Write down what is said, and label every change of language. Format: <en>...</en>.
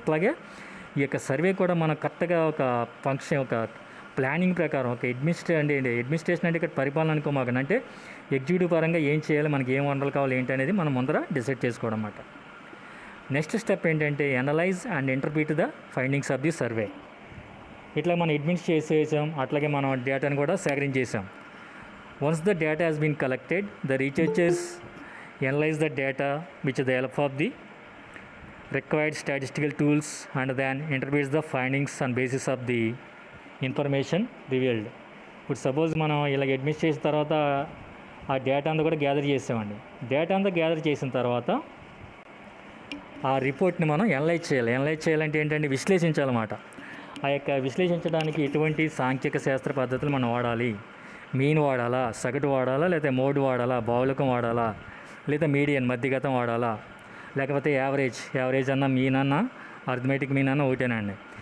<te>ఇట్లాగే ఈ యొక్క సర్వే కూడా మనం కరెక్ట్గా ఒక ఫంక్షన్, ఒక ప్లానింగ్ ప్రకారం ఒక అడ్మినిస్ట్రేషన్ అంటే ఇక్కడ పరిపాలన అనుకోమాకండి, అంటే ఎగ్జిక్యూటివ్ పరంగా ఏం చేయాలి, మనకి ఏం వనరులు కావాలి ఏంటి అనేది మనం ముందర డిసైడ్ చేసుకోవడం అన్నమాట.</te> <en>Next step ఏంటంటే analyse and interpret the findings of the survey.</en> <te>ఇట్లా మనం అడ్మినిస్ట్రేట్ చేసాం, అట్లాగే మనం డేటాను కూడా సేకరించేసాం.</te> <en>Once the data has been collected, the researchers analyze the data with the help of the required statistical tools and then interprets the findings on basis of the information revealed.</en> <te>ఇప్పుడు suppose మనం ఇలా admit చేసిన తర్వాత ఆ data అంతా కూడా gather చేసామండి. Data అంతా గ్యాదర్ చేసిన తర్వాత ఆ రిపోర్ట్ని మనం అనలైజ్ చేయాలంటే ఏంటంటే విశ్లేషించాలన్నమాట. ఆ యొక్క విశ్లేషించడానికి ఎటువంటి సాంఖ్యక శాస్త్ర పద్ధతులు మనం వాడాలి, మీన్ వాడాలా, సగటు వాడాలా, లేదా మోడ్ వాడాలా, బావులకం వాడాలా, లేదా మీడియన్ మధ్యగతం వాడాలా, లేకపోతే యావరేజ్ అన్న మీన్ అన్న అర్థమెటిక్ మీన్ అన్న ఒకటేనండి.</te>